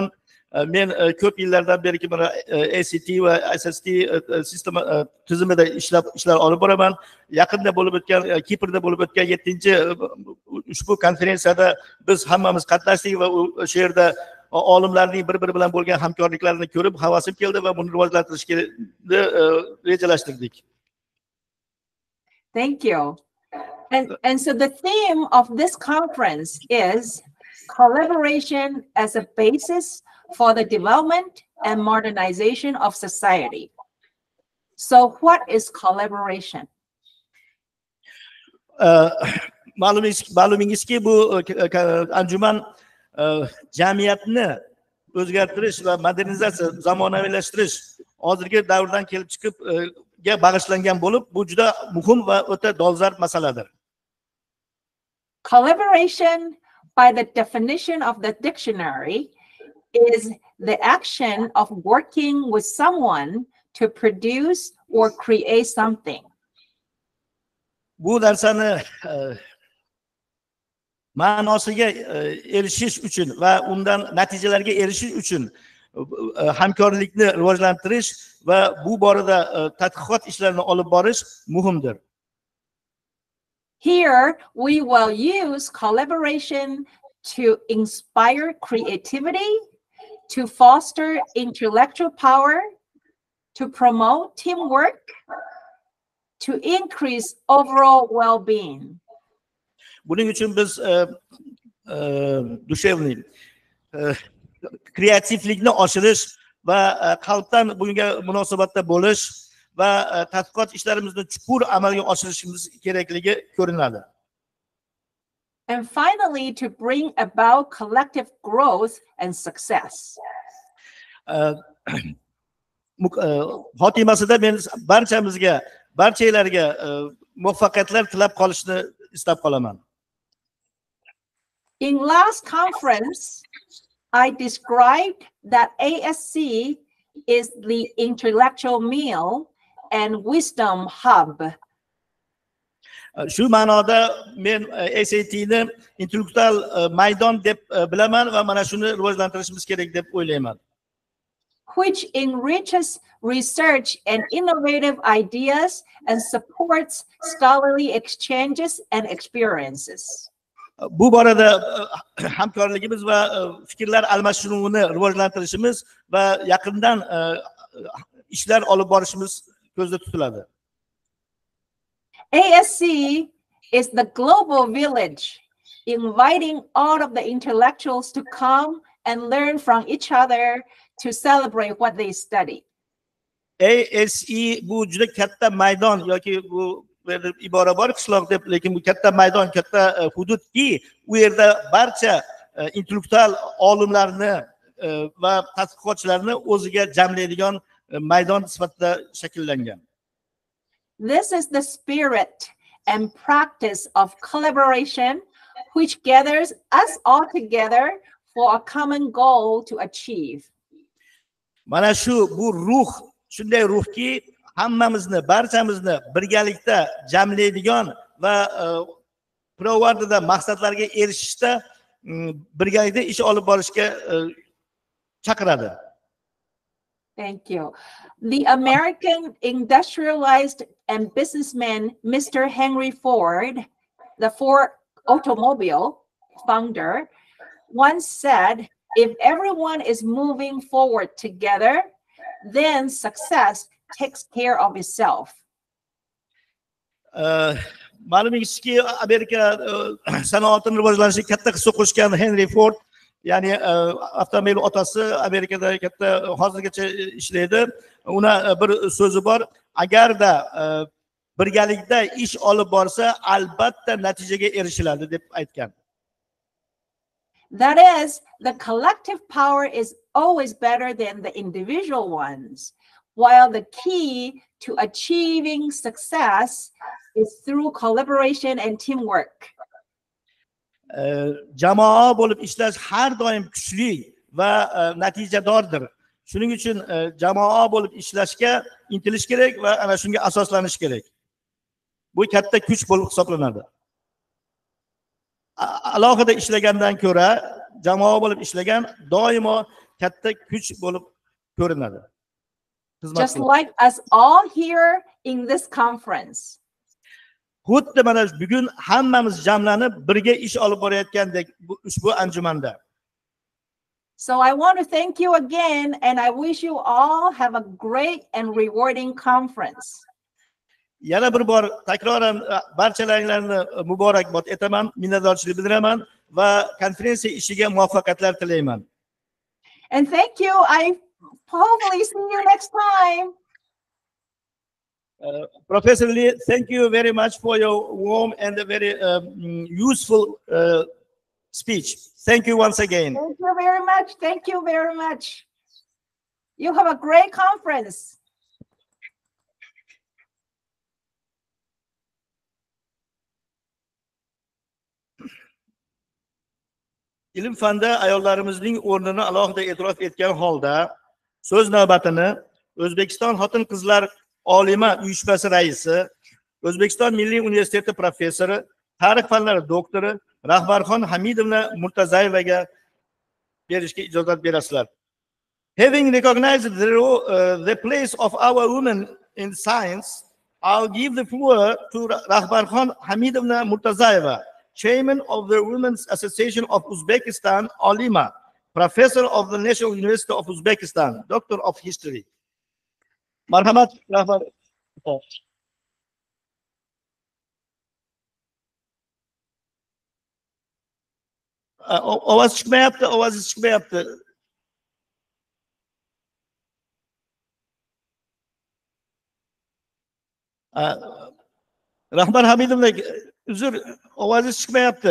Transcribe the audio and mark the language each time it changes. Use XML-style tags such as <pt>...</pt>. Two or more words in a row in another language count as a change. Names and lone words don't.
<uz>Men ko'p yillardan beri mana ACT va SST sistema tizimida ishlar olib boraman. Yaqinda bo'lib o'tgan Kiprda bo'lib o'tgan 7-chi ushbu konferensiyada biz hammamiz qatnashdik va o'sha yerda olimlarning bir-biri bilan bo'lgan hamkorliklarini ko'rib havasim keldi va buni rivojlantirishga rejalashtirdik.</uz> <en>Thank you. And so the theme of this conference is collaboration as a basis for the development and modernization of society. So what is collaboration?</en> <uz>Ma'lumingizki, bu anjuman jamiyatni o'zgartirish va modernizatsiya, zamonaviylashtirish hozirgi davrdan kelib chiqib ga bag'ishlangan bo'lib, bu juda muhim va o'ta dolzarb masaladir.</uz> <en>Collaboration, by the definition of the dictionary, is the action of working with someone to produce or create something.</en> <uz>Bu narsani ma'nosiga erishish uchun va undan natijalarga erishish uchun hamkorlikni rivojlantirish va bu borada tadqiqot ishlarini olib borish muhimdir.</uz> <en>Here we will use collaboration to inspire creativity, to foster intellectual power, to promote teamwork, to increase overall well-being.</en> <uz>Buning uchun biz dushevniy kreativlikni oshirish va qalbdan bunga munosabatda bo'lish va tadqiqot ishlarimizni chuqur amalga oshirishimiz kerakligi ko'rinadi.</uz> <en>And finally, to bring about collective growth and success.</en> <uz>Xotimasida men barchalarga muvaffaqiyatlar tilab qolishni istab qolaman.</uz> <en>In last conference, I described that ASC is the intellectual meal and wisdom hub.</en> <uz>Shu ma'noda men ACTni intellektual maydon deb bilaman va mana shuni rivojlantirishimiz kerak deb o'ylayman.</uz> <en>Which enriches research and innovative ideas and supports scholarly exchanges and experiences.</en> <uz>Bu borada hamkorligimiz va fikrlar almashinuvini rivojlantirishimiz va yaqindan ishlar olib borishimiz ko'zda tutiladi.</uz> <en>ASC is the global village inviting all of the intellectuals to come and learn from each other to celebrate what they study.</en> <uz>ASE bu juda katta maydon yoki bu ibora bor qishloq deb, lekin bu katta maydon, katta hududki, u yerda barcha intellektual olimlarni va tadqiqotchilarni o'ziga jamlaydigan maydon sifatida shakllangan.</uz> <en>This is the spirit and practice of collaboration which gathers us all together for a common goal to achieve.</en> <uz>Mana shu bu ruh, shunday ruhki, hammamizni, barchamizni birgalikda jamlaydigan va pirovardida maqsadlarga erishishda birgalikda ish olib borishga chaqiradi.</uz> <en>Thank you. The American industrialized and businessman Mr. Henry Ford, the Ford automobile founder, once said, if everyone is moving forward together, then success takes care of itself.</en> <uz>Ma'lumingizki, Amerika sanoatini rivojlanishiga katta hissa qo'shgan Henry Ford, ya'ni avtomobil otasi, Amerikada katta hozirgacha ishlaydi. Una bir so'zi bor, agarda birgalikda ish olib borsa, albatta natijaga erishiladi deb aytgan.</uz> <en>That is, the collective power is always better than the individual ones, while the key to achieving success is through collaboration and teamwork.</en> <uz>Jamoa bo'lib ishlash har doim kuchli va natijadordir. Shuning uchun jamoa bo'lib ishlashga intilish kerak va ana shunga asoslanish kerak. Bu katta kuch bo'lib hisoblanadi. Alohida ishlagandan ko'ra jamoa bo'lib ishlagan doimo katta kuch bo'lib ko'rinadi.</uz> <en>Just like us all here in this conference.</en> <uz>Xuddi mana bugun hammamiz jamlanib birga ish olib borayotgandek ushbu anjumanda.</uz> <en>So I want to thank you again, and I wish you all have a great and rewarding conference.</en> <uz>Yana bir bor takroran barchalaringlarni muborakbod etaman, minnatdorchilik bildiraman va konferensiya ishiga muvaffaqiyatlar tilayman.</uz> <en>And thank you. I hopefully see you next time. Professor Lee, thank you very much for your warm and very useful speech. Thank you once again. Thank you very much. Thank you very much. You have a great conference.</en> <uz>Ilm fanda ayollarimizning o'rnini alohida e'tirof etgan holda so'z navbatini O'zbekiston Xotin-Qizlar olima uyushmasi raisi, O'zbekiston Milliy universiteti professori, tarix fanlari doktori Rahbarxon Hamidovna Murtazayevaga berishga ijozat berasizlar.</uz> <en>Having recognized the place of our women in science, I'll give the floor to Rahbarxon Hamidovna Murtazayeva, Chairman of the Women's Association of Uzbekistan, Olima, Professor of the National University of Uzbekistan, Doctor of History.</en> <uz>Marhamat, Rahbar. Ovoz chiqmayapti, ovozingiz chiqmayapti. Rahbar Hamidovna, uzr, ovozingiz chiqmayapti.</uz>